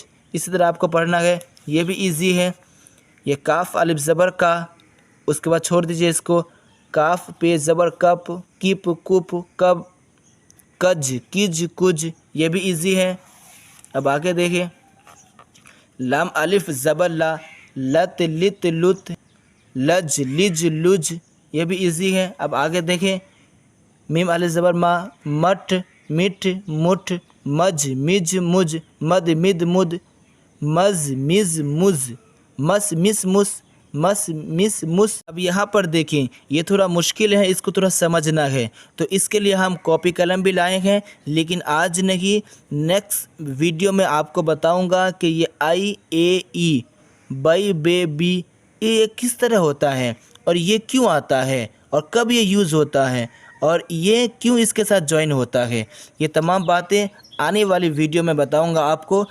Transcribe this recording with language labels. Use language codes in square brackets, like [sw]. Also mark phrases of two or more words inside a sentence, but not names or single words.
[ur] اسی طرح آپ کو پڑھنا ہے، یہ بھی ایزی ہے۔ یہ کاف الف زبر کا، اس کے بعد چھوڑ دیجیے اس کو۔ کاف پہ زبر کپ، کپ کپ کب، کج کج کج، یہ بھی ایزی ہے۔ اب آگے دیکھیں، لام الف زبر لا، لت لت لت، لج لج لج، یہ بھی ایزی ہے۔ اب آگے دیکھیں، میم الف زبر ما، مٹ مٹ مٹھ، مج مج مج، مد مد مد، مز مز مز، مس مس مس، مس مس مس۔ اب یہاں پر دیکھیں یہ تھوڑا مشکل ہے، اس کو تھوڑا سمجھنا ہے، تو اس کے لیے ہم کاپی قلم بھی لائے ہیں، لیکن آج نہیں، [en] next video [ur] میں آپ کو بتاؤں گا کہ یہ آئی اے ای، بائی بے بی، یہ کس طرح ہوتا ہے اور یہ کیوں آتا ہے اور کب یہ یوز ہوتا ہے اور یہ کیوں اس کے ساتھ جوائن ہوتا ہے، یہ تمام باتیں آنے والی ویڈیو میں بتاؤں گا آپ کو۔